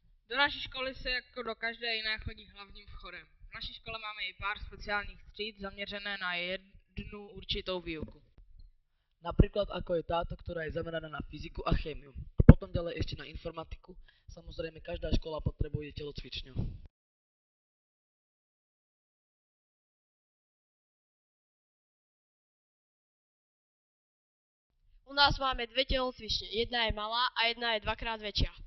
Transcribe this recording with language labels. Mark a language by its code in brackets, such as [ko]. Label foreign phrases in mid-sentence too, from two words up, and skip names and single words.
[cs] Do naší školy se jako do každé jiné chodí hlavním vchodem. V naší škole máme i pár speciálních tříd zaměřené na jednu určitou výuku. [sk] Napríklad ako je táto, ktorá je zameraná na fyziku a chémiu. A potom ďalej ešte na informatiku. Samozrejme, každá škola potrebuje telocvičňu. U nás máme dve telocvične, jedna je malá a jedna je dvakrát väčšia.